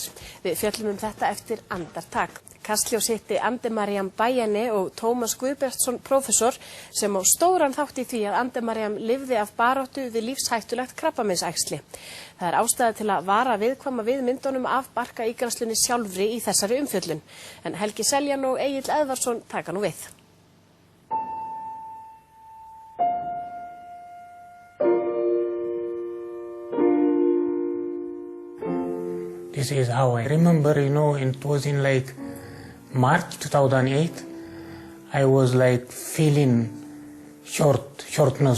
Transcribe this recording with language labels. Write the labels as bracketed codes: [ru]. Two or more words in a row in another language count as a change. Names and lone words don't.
[is] Við fjöllum þetta eftir andartak. Kastljós hitti Andemariam Bayene og Tómas Guðbjartsson prófessor sem á stóran þátt í því að Andemariam lifði af baráttu við lífshættulegt krabbameinsæxli. Það er ástæða til að vara viðkvæma við myndunum af barkaígræðslunni sjálfri í þessari umfjöllun. En Helgi Seljan og Egill Eðvarsson taka nú við. [en] This is how I remember, it was in March 2008, I was feeling shortness